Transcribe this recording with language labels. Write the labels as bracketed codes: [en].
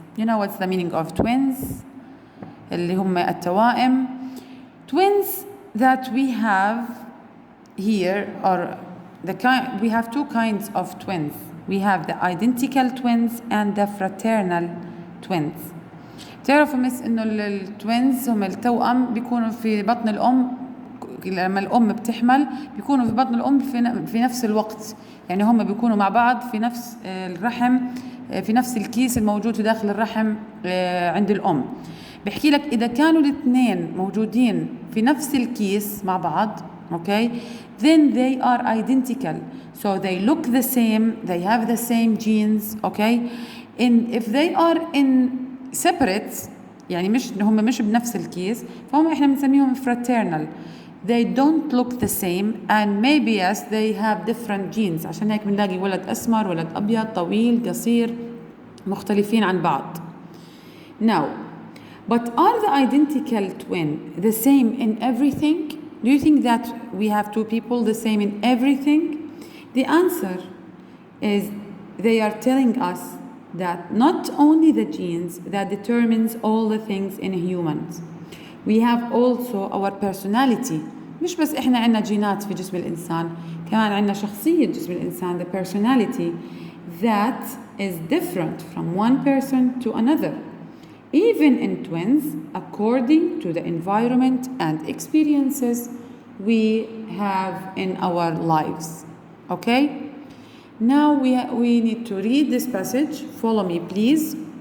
[en] You know what's the meaning of twins? [ar] اللي هم التوائم. [en] Twins that we have here are we have two kinds of twins. We have the identical twins and the fraternal twins. [ar] تعرفوا مس انه التوينز هم التوأم بيكونوا في بطن الام لما الام بتحمل بيكونوا في بطن الام في نفس الوقت، يعني هم بيكونوا مع بعض في نفس الرحم، في نفس الكيس الموجود في داخل الرحم عند الام. بحكي لك اذا كانوا الاثنين موجودين في نفس الكيس مع بعض، [en] okay, then they are identical, so they look the same, they have the same genes, okay. And if they are in separate، [ar] يعني مش بنفس الكيس، فهم احنا بنسميهم [en] fraternal. They don't look the same and maybe yes they have different genes. [ar] عشان هيك بنلاقي ولد اسمر، ولد ابيض، طويل، قصير، مختلفين عن بعض. [en] Now, but are the identical twin the same in everything? Do you think that we have two people the same in everything? The answer is they are telling us that not only the genes that determines all the things in humans. We have also our personality. [ar] مش بس إحنا عنا جينات في جسم الإنسان، كمان عنا شخصية جسم الإنسان, [en] the personality that is different from one person to another. Even in twins, according to the environment and experiences we have in our lives. Okay? Now we need to read this passage. Follow me, please.